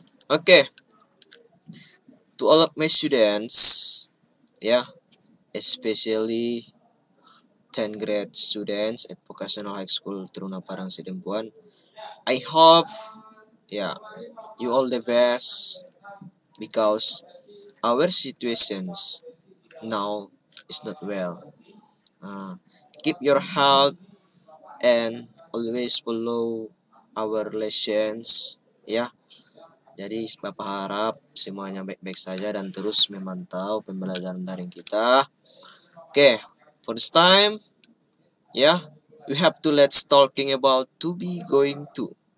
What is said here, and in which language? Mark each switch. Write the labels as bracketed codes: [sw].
[en] Oke, to all of my students, especially 10th grade students at Vocational High School Teruna Parang Sidempuan, I hope you all the best, because our situations now is not well. Keep your health and always follow our lessons ya. [id] Jadi Bapak harap semuanya baik-baik saja dan terus memantau pembelajaran daring kita. [en] Oke, for this time we have to let's talking about to be going to.